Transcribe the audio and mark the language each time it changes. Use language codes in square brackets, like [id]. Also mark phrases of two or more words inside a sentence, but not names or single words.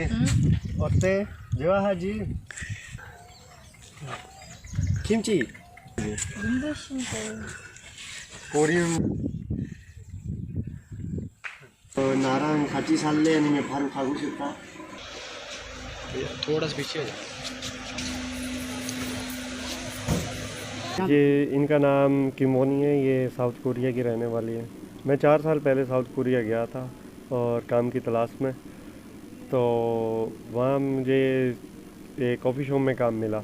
[ko] 어때? 좋아하지? 김치. 눈부신데. 코리안. 나랑 같이 살래? 아니면 바로 가고 싶다? [hi] थोड़ा सा पीछे हो जाओ। ये इनका नाम किमोनी है। ये साउथ कोरिया की रहने वाली है। मैं 4 साल पहले साउथ कोरिया गया था और काम की तलाश में, तो वहाँ मुझे एक [en] coffee shop [hi] में काम मिला।